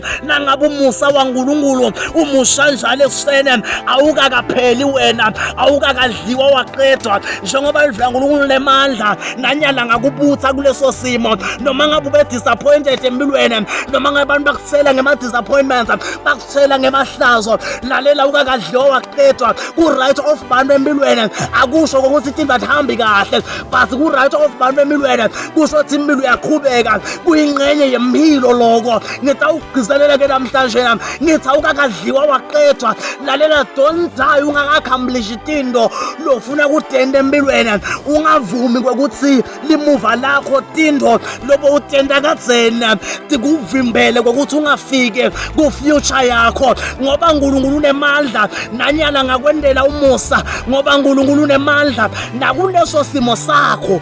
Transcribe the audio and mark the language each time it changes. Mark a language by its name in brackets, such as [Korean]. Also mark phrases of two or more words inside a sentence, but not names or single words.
[Swati] Nangabe umusa waNkulunkulu umusha njalo ekuseni, awukakapheli wena, awukakadliwa waqedwa. Njengoba live laNkulunkulu lemandla nanyala ngakubutsa kuleso simo, noma ngabe ube disappointed empilweni, noma ngabe abantu bakuthela ngema-disappointments, bakuthela ngemahlazo, lalela awukakadliwa waqedwa. Ku- [English] right of [Swati] bantu empilweni akusho ukuthi itinto azihambi kahle, but ku- [English] right of [Swati] bantu empilweni kusho ukuthi impilo uyaqhubeka, kuyingxenye yempilo lokho. Ngitawugcizelela ke namhlanje ngithi awukakadliwa waqedwa. Lalela, [English] don't die [Swati] ungaka-accomplish itinto lofuna kudenda empilweni. Ungavumi kwekuthi limuva lakho tinto lobo utenda kadzeni tikuvimbele kwekuthi ungafike ku-future yakho, ngoba uNkulunkulu unemandla nanyana ngakwendela umusa, ngoba uNkulunkulu unemandla nakuleso simo sakho.